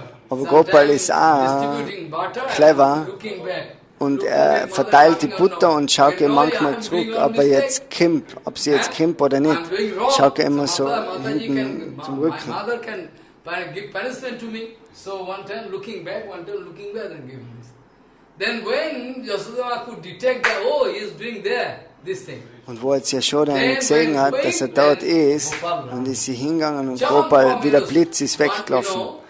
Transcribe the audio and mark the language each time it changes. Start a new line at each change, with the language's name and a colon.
German: Aber Gopal ist auch clever und er verteilt die Butter und schaut manchmal zurück, ob er jetzt kommt, ob sie jetzt kommt oder nicht. Schaut er immer so hinten zum Rücken.
English: Give punishment to me. So one time looking back and giving this. Then when Yashoda could detect that, oh, he is doing there, this thing.
German: Und wo jetzt Yashoda gesehen hat, dass er dort ist, und ist sie hingegangen und Gopal, wie der Blitz, ist weggelaufen.